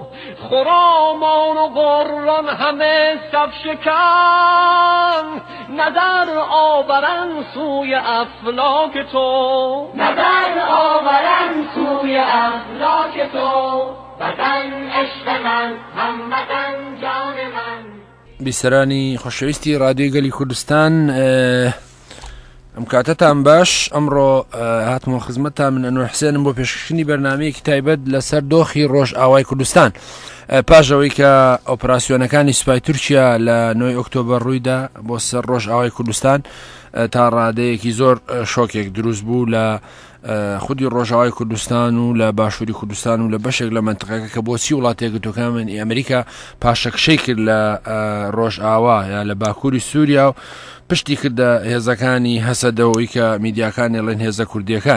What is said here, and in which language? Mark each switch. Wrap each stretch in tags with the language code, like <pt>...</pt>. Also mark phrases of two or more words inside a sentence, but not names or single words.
<fa>خرامان و قران همه صف شکن، نظر آورن سوی افلاک تو، نظر آورن سوی افلاک تو. وطن عشق من، هموطن جان من.</fa> <ckb>بیسەرانی خۆشەویستی ڕادیۆی گەلی کوردستان، ئەم کاتەتان باش. ئەمڕۆ هاتمەوە خزمەتتان من ئەنوەر حسێنم بۆ پێشکەشتنی بەرنامەیەکی تایبەت لەسەر دۆخی ڕۆژ ئاوای کوردستان، پاشەوەی کە ئۆپراسیۆنەکانی سوپای تورکیا لە 9 ئۆکتۆبەر ڕوویدا بۆ سەر ڕۆژ ئاوای کوردستان، تا ڕادەیەکی زۆر شۆکێک دروست بوو لە خودی ڕۆژاوای کوردستان و لە باشووری کوردستان و لە بەشێک لە منتقەکە کە بۆچی وڵاتی یەکگرتووەکانی ئەمریکا پاشەکشەی کرد لە ڕۆژ ئاوا یا لە باکووری سووریا و پشتی کردە هێزەکانی هەسەدەوەی کە میدیاکانی ئەڵێن هێزە کوردیەکان.</ckb>